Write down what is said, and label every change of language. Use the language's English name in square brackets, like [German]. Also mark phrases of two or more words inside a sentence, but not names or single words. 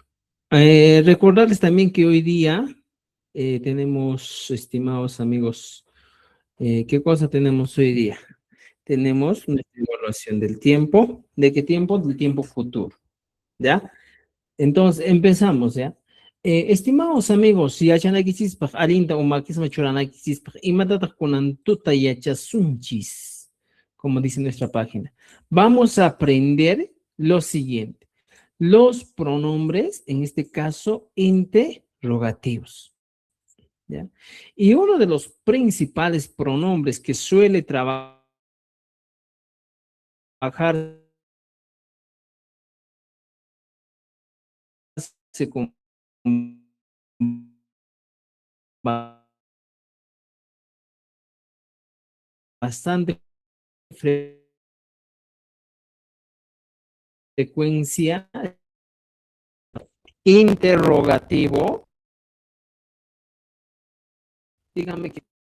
[Spanish] Recordarles también que hoy día tenemos, estimados amigos, ¿qué cosa tenemos hoy día? Tenemos una evaluación del tiempo. ¿De qué tiempo? Del tiempo futuro. ¿Ya? Entonces, empezamos, ¿ya? Estimados amigos, [Quechua] si achanakichispaj, arinta o maquisma churanakichispaj, imatataj kunantuta yachasunchis, [Spanish] como dice nuestra página. Vamos a aprender lo siguiente. Los pronombres, en este caso, interrogativos, ¿ya? Y uno de los principales pronombres que suele trabajar con bastante frecuencia, interrogativo, dígame que